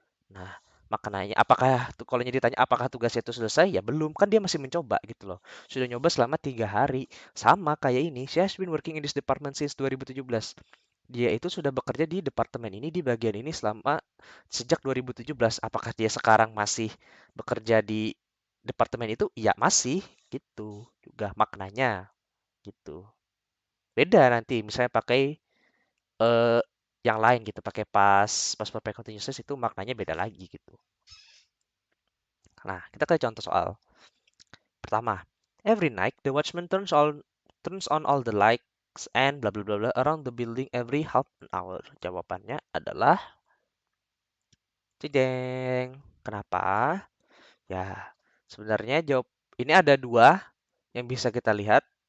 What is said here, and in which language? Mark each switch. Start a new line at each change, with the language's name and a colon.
Indonesian: Nah, maknanya apakah kalau ditanya apakah tugasnya itu selesai? Ya belum, kan dia masih mencoba gitu loh. Sudah nyoba selama 3 hari. Sama kayak ini,
English: she has been working in this department since 2017.
Indonesian: Dia itu sudah bekerja di departemen ini, di bagian ini selama sejak 2017. Apakah dia sekarang masih bekerja di departemen itu? Ya masih, gitu juga maknanya, gitu. Beda nanti, misalnya pakai eh, yang lain gitu, pakai pas perfect continuous tense itu maknanya beda lagi gitu. Nah, kita ke contoh soal.
English: Pertama, every night the watchman turns on all the lights and blah blah blah blah around the building every half an hour.
Indonesian: Jawabannya adalah Cideng. Kenapa? Ya, sebenarnya ini ada dua yang bisa kita lihat.